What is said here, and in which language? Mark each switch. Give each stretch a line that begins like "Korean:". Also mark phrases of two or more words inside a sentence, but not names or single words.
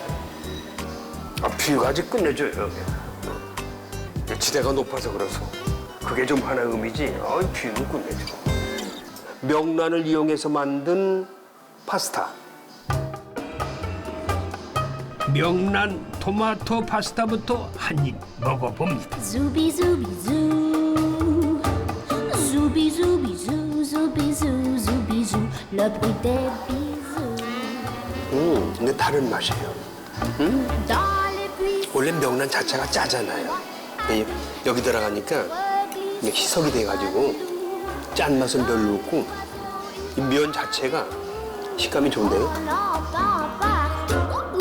Korean: 뷰가 아주 끝내줘요. 여기. 지대가 높아서 그래서 그게 좀 하나의 의미지. 뷰는 끝내줘. 명란을 이용해서 만든 파스타. 명란 토마토 파스타부터 한 입 먹어봅니다.
French: Zooby zooby zoo, zooby zooby zoo, zooby zoo, zooby zoo, le bruit des bisous.
Korean: 근데 다른 맛이에요.
French: Dans les buissons,
Korean: 원래 명란 자체가 짜잖아요. 여기 들어가니까 희석이 돼가지고 짠 맛은 별로 없고 이 면 자체가 식감이 좋은데요.
French: l'entend partout.